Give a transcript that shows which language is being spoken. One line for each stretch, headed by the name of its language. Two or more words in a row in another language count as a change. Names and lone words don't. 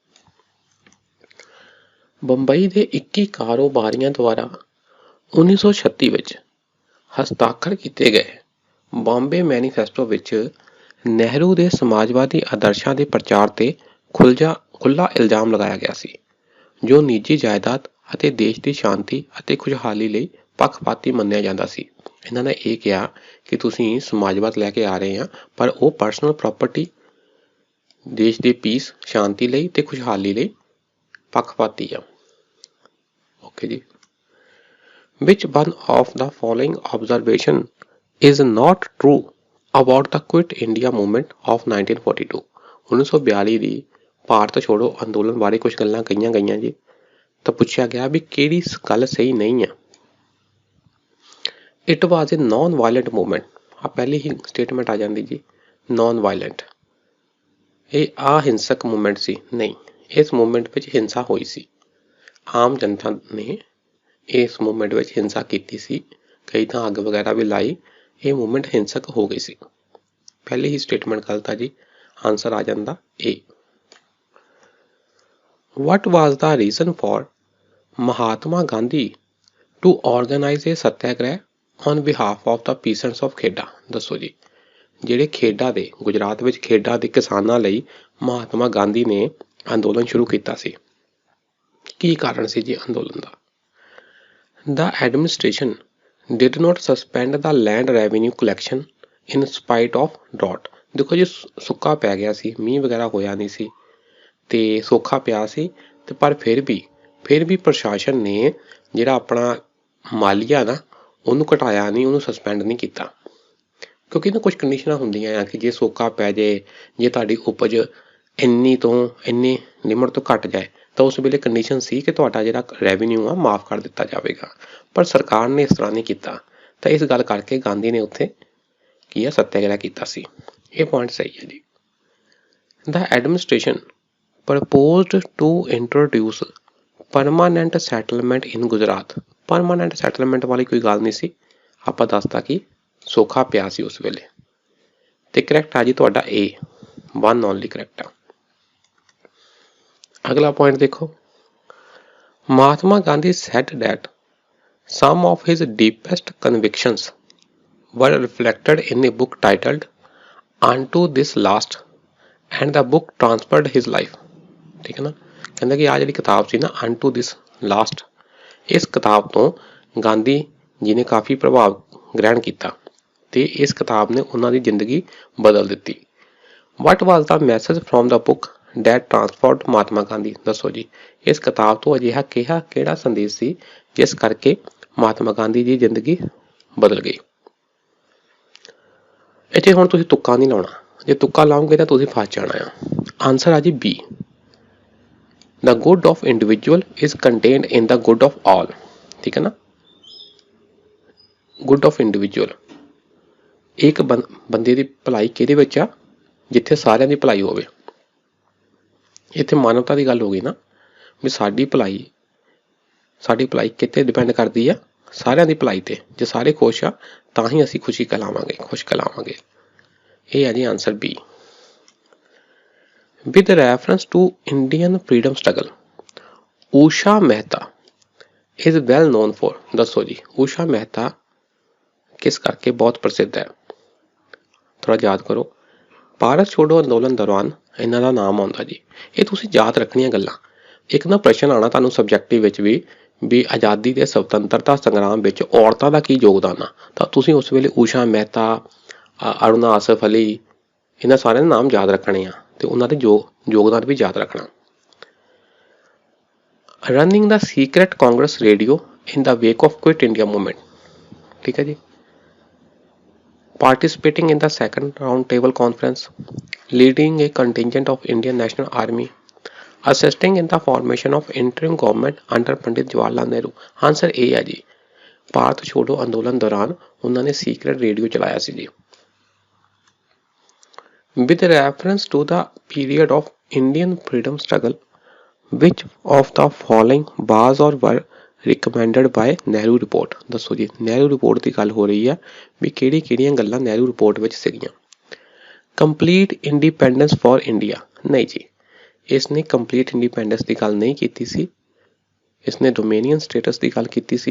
Punjabi: ਬੰਬਈ ਦੇ 21 ਕਾਰੋਬਾਰੀਆਂ ਦੁਆਰਾ 1936 ਵਿੱਚ ਹਸਤਾਖਰ ਕੀਤੇ ਗਏ ਬੰਬੇ ਮੈਨੀਫੈਸਟੋ ਵਿੱਚ ਨਹਿਰੂ ਦੇ ਸਮਾਜਵਾਦੀ ਆਦਰਸ਼ਾਂ ਦੇ ਪ੍ਰਚਾਰ ਤੇ ਖੁੱਲ੍ਹਾ ਇਲਜ਼ਾਮ ਲਗਾਇਆ ਗਿਆ ਸੀ, ਜੋ ਨਿੱਜੀ ਜਾਇਦਾਦ ਅਤੇ ਦੇਸ਼ ਦੀ ਸ਼ਾਂਤੀ ਅਤੇ ਖੁਸ਼ਹਾਲੀ ਲਈ ਪੱਖਪਾਤੀ ਮੰਨਿਆ ਜਾਂਦਾ ਸੀ। ਇਹਨਾਂ ਨੇ ਇਹ ਕਿਹਾ ਕਿ ਤੁਸੀਂ ਸਮਾਜਵਾਦ ਲੈ ਕੇ ਆ ਰਹੇ ਆ, ਪਰ ਉਹ
English: personal property,
Punjabi: ਦੇਸ਼ ਦੇ ਪੀਸ, ਸ਼ਾਂਤੀ ਲਈ ਤੇ ਖੁਸ਼ਹਾਲੀ ਲਈ ਪੱਖਪਾਤੀ ਆ। ਓਕੇ ਜੀ।
English: Which one of the following observation is not true about the Quit India movement of 1942?
Punjabi: 1942 ਦੀ ਭਾਰਤ ਛੋੜੋ ਅੰਦੋਲਨ ਬਾਰੇ ਕੁਝ ਗੱਲਾਂ ਕਹੀਆਂ ਗਈਆਂ ਜੀ, ਤਾਂ ਪੁੱਛਿਆ ਗਿਆ ਵੀ ਕਿਹੜੀ ਗੱਲ ਸਹੀ ਨਹੀਂ ਹੈ।
English: It was a non-violent movement।
Punjabi: ਆ ਪਹਿਲੀ ਹੀ ਸਟੇਟਮੈਂਟ ਆ ਜਾਂਦੀ ਜੀ, non-violent। ਇਹ ਅਹਿੰਸਕ ਮੂਵਮੈਂਟ ਸੀ। ਨਹੀਂ, ਇਸ ਮੂਵਮੈਂਟ ਵਿੱਚ ਹਿੰਸਾ ਹੋਈ ਸੀ। ਆਮ ਜਨਤਾ ਨੇ ਇਸ ਮੂਵਮੈਂਟ ਵਿੱਚ ਹਿੰਸਾ ਕੀਤੀ ਸੀ, ਕਈ ਤਾਂ ਅੱਗ ਵਗੈਰਾ ਵੀ ਲਾਈ। ਇਹ ਮੂਵਮੈਂਟ ਹਿੰਸਕ ਹੋ ਗਈ ਸੀ। ਪਹਿਲੀ ਹੀ ਸਟੇਟਮੈਂਟ ਗਲਤ ਆ ਜੀ। ਆਨਸਰ ਆ ਜਾਂਦਾ ਏ।
English: What was the reason for ਮਹਾਤਮਾ ਗਾਂਧੀ to organize a ਸੱਤਿਆਗ੍ਰਹਿ on behalf of the peasants of ਖੇਡਾ?
Punjabi: ਦੱਸੋ ਜੀ। ਜਿਹੜੇ ਖੇਡਾ ਦੇ, ਗੁਜਰਾਤ ਵਿੱਚ ਖੇਡਾ ਦੇ ਕਿਸਾਨਾਂ ਲਈ ਮਹਾਤਮਾ ਗਾਂਧੀ ਨੇ ਅੰਦੋਲਨ ਸ਼ੁਰੂ ਕੀਤਾ ਸੀ। ਕੀ ਕਾਰਨ ਸੀ ਜੀ ਅੰਦੋਲਨ ਦਾ?
English: The administration did not suspend the land revenue collection in spite of drought।
Punjabi: ਦੇਖੋ ਜੀ, ਸੁੱਕਾ ਪੈ ਗਿਆ ਸੀ, ਮੀਂਹ ਵਗੈਰਾ ਹੋਇਆ ਨਹੀਂ ਸੀ ਤੇ ਸੌਖਾ ਪਿਆ ਸੀ, ਤੇ ਪਰ ਫਿਰ ਵੀ ਪ੍ਰਸ਼ਾਸਨ ਨੇ ਜਿਹੜਾ ਆਪਣਾ ਮਾਲੀਆ ਨਾ, ਉਹਨੂੰ ਘਟਾਇਆ ਨਹੀਂ, ਉਹਨੂੰ ਸਸਪੈਂਡ ਨਹੀਂ ਕੀਤਾ। ਕਿਉਂਕਿ ਨਾ ਕੁਝ ਕੰਡੀਸ਼ਨਾਂ ਹੁੰਦੀਆਂ ਆ ਕਿ ਜੇ ਸੌਖਾ ਪੈ ਜਾਏ, ਜੇ ਤੁਹਾਡੀ ਉਪਜ ਇੰਨੀ ਤੋਂ ਇੰਨੀ ਲਿਮਟ ਤੋਂ ਘੱਟ ਜਾਏ, ਤਾਂ ਉਸ ਵੇਲੇ ਕੰਡੀਸ਼ਨ ਸੀ ਕਿ ਤੁਹਾਡਾ ਜਿਹੜਾ ਰੈਵਨਿਊ ਆ ਮਾਫ ਕਰ ਦਿੱਤਾ ਜਾਵੇਗਾ। ਪਰ ਸਰਕਾਰ ਨੇ ਇਸ ਤਰ੍ਹਾਂ ਨਹੀਂ ਕੀਤਾ, ਤਾਂ ਇਸ ਗੱਲ ਕਰਕੇ ਗਾਂਧੀ ਨੇ ਉੱਥੇ ਕੀ ਆ, ਸੱਤਿਆਗ੍ਰਹਿ ਕੀਤਾ ਸੀ। ਇਹ ਪੁਆਇੰਟ ਸਹੀ ਹੈ ਜੀ।
English: The administration proposed to introduce permanent settlement in ਗੁਜਰਾਤ। permanent settlement
Punjabi: ਵਾਲੀ ਕੋਈ ਗੱਲ ਨਹੀਂ ਸੀ। ਆਪਾਂ ਦੱਸਤਾ ਕਿ ਸੌਖਾ ਪਿਆ ਸੀ ਉਸ ਵੇਲੇ। ਤੇ ਕਰੈਕਟ ਆ ਜੀ ਤੁਹਾਡਾ ਏ, 1
English: only correct
Punjabi: ਆ। ਅਗਲਾ ਪੁਆਇੰਟ ਦੇਖੋ।
English: ਮਹਾਤਮਾ ਗਾਂਧੀ said that some of his deepest convictions were reflected in a book titled Unto This Last and the book transformed his life।
Punjabi: ਠੀਕ ਹੈ ਨਾ। ਕਹਿੰਦਾ ਕਿ ਆਹ ਜਿਹੜੀ ਕਿਤਾਬ ਸੀ ਨਾ, Unto This Last, ਇਸ ਕਿਤਾਬ ਤੋਂ ਗਾਂਧੀ ਜੀ ਨੇ ਕਾਫੀ ਪ੍ਰਭਾਵ ਗ੍ਰਹਿਣ ਕੀਤਾ ਤੇ ਇਸ ਕਿਤਾਬ ਨੇ ਉਹਨਾਂ ਦੀ ਜ਼ਿੰਦਗੀ ਬਦਲ ਦਿੱਤੀ।
English: What was the message from the book that transformed ਮਹਾਤਮਾ ਗਾਂਧੀ?
Punjabi: ਦੱਸੋ ਜੀ। ਇਸ ਕਿਤਾਬ ਤੋਂ ਅਜਿਹਾ ਕਿਹੜਾ ਸੰਦੇਸ਼ ਸੀ ਜਿਸ ਕਰਕੇ ਮਹਾਤਮਾ ਗਾਂਧੀ ਦੀ ਜ਼ਿੰਦਗੀ ਬਦਲ ਗਈ? ਇੱਥੇ ਹੁਣ ਤੁਸੀਂ ਤੁੱਕਾ ਨਹੀਂ ਲਾਉਣਾ। ਜੇ ਤੁੱਕਾ ਲਾਓਗੇ ਤਾਂ ਤੁਸੀਂ ਫਸ ਜਾਣਾ ਆ। ਆਨਸਰ ਆ ਜੀ ਬੀ।
English: The good of individual is contained in the good of all।
Punjabi: ਠੀਕ ਹੈ ਨਾ।
English: good of individual,
Punjabi: ਇੱਕ ਬੰਦੇ ਦੀ ਭਲਾਈ ਕਿਹਦੇ ਵਿੱਚ ਆ? ਜਿੱਥੇ ਸਾਰਿਆਂ ਦੀ ਭਲਾਈ ਹੋਵੇ। ਇੱਥੇ ਮਾਨਵਤਾ ਦੀ ਗੱਲ ਹੋ ਗਈ ਨਾ, ਵੀ ਸਾਡੀ ਭਲਾਈ ਕਿਤੇ ਡਿਪੈਂਡ ਕਰਦੀ ਆ? ਸਾਰਿਆਂ ਦੀ ਭਲਾਈ ਤੇ। ਜੇ ਸਾਰੇ ਖੁਸ਼ ਆ ਤਾਂ ਹੀ ਅਸੀਂ ਖੁਸ਼ ਕਲਾਵਾਂਗੇ। ਇਹ ਹੈ ਜੀ ਆਨਸਰ ਬੀ।
English: With reference to Indian freedom struggle, ਊਸ਼ਾ ਮਹਿਤਾ is well known for।
Punjabi: ਦੱਸੋ ਜੀ। ਊਸ਼ਾ ਮਹਿਤਾ ਕਿਸ ਕਰਕੇ ਬਹੁਤ ਪ੍ਰਸਿੱਧ ਹੈ? ਥੋੜਾ ਯਾਦ ਕਰੋ। ਭਾਰਤ ਛੋੜੋ ਅੰਦੋਲਨ ਦੌਰਾਨ ਇਹਨਾਂ ਦਾ ਨਾਮ ਆਉਂਦਾ ਜੀ। ਇਹ ਤੁਸੀਂ ਯਾਦ ਰੱਖਣੀਆਂ ਗੱਲਾਂ। ਇੱਕ ਨਾ ਪ੍ਰਸ਼ਨ ਆਉਣਾ ਤੁਹਾਨੂੰ ਸਬਜੈਕਟਿਵ ਵਿੱਚ ਵੀ ਆਜ਼ਾਦੀ ਦੇ ਸੁਤੰਤਰਤਾ ਸੰਗਰਾਮ ਵਿੱਚ ਔਰਤਾਂ ਦਾ ਕੀ ਯੋਗਦਾਨ ਆ, ਤਾਂ ਤੁਸੀਂ ਉਸ ਵੇਲੇ ਊਸ਼ਾ ਮਹਿਤਾ, ਅਰੁਣਾ ਆਸਫ ਅਲੀ, ਇਹਨਾਂ ਸਾਰਿਆਂ ਦੇ ਨਾਮ ਯਾਦ ਰੱਖਣੇ ਆ ਤੇ ਉਹਨਾਂ ਦੇ ਯੋਗਦਾਨ ਵੀ ਯਾਦ ਰੱਖਣਾ।
English: running the secret Congress radio in the wake of Quit India Movement,
Punjabi: ਠੀਕ ਹੈ ਜੀ।
English: participating in the second round table conference, leading a contingent of Indian National Army, assisting in the formation of interim government under Pandit Jawaharlal Nehru।
Hindi: आंसर ए है जी,
Punjabi: ਭਾਰਤ ਛੋੜੋ ਅੰਦੋਲਨ ਦੌਰਾਨ ਉਹਨਾਂ ਨੇ ਸੀਕ੍ਰੇਟ ਰੇਡੀਓ ਚਲਾਇਆ ਸੀ ਜੀ।
English: with reference to the period of Indian freedom struggle, which of the following was or were recommended by Nehru Report,
Punjabi: ਦੱਸੋ ਜੀ। ਨਹਿਰੂ ਰਿਪੋਰਟ ਦੀ ਗੱਲ ਹੋ ਰਹੀ ਹੈ ਵੀ ਕਿਹੜੀਆਂ ਗੱਲਾਂ ਨਹਿਰੂ ਰਿਪੋਰਟ ਵਿੱਚ ਸੀਗੀਆਂ।
English: Complete Independence for India,
Punjabi: ਨਹੀਂ ਜੀ, ਇਸਨੇ
English: complete independence
Punjabi: ਦੀ ਗੱਲ ਨਹੀਂ ਕੀਤੀ ਸੀ, ਇਸਨੇ
English: dominion status
Punjabi: ਦੀ ਗੱਲ ਕੀਤੀ ਸੀ।